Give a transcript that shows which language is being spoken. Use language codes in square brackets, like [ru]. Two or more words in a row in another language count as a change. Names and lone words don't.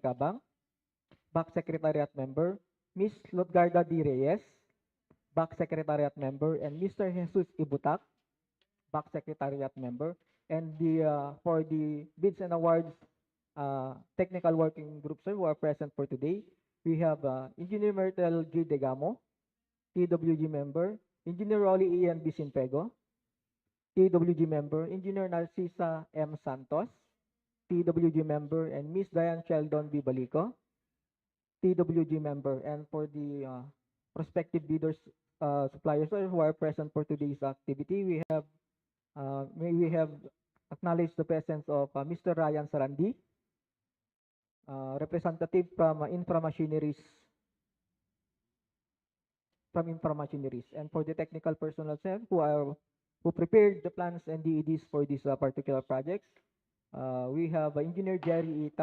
[en] Cabang, BAC Secretariat Member, Miss Lotgarda D. Reyes, BAC Secretariat Member, and Mr. Jesus Ibutak, BAC Secretariat Member. And for the Bids and Awards Technical Working Group, sir, who are present for today, we have Engineer Myrtle G. Degamo, TWG Member, Engineer Rolly Ian B. Sinpego, TWG Member, Engineer Narcisa M. Santos, TWG Member, and Miss Diane Sheldon B. Balico, TWG Member. And for the prospective bidders, suppliers, sir, who are present for today's activity, may we have acknowledged the presence of Mr. Ryan Sarandi, representative from Infra Machineries, and for the technical personnel, sir, who prepared the plans and DEDs for these particular projects, we have Engineer Jerry E.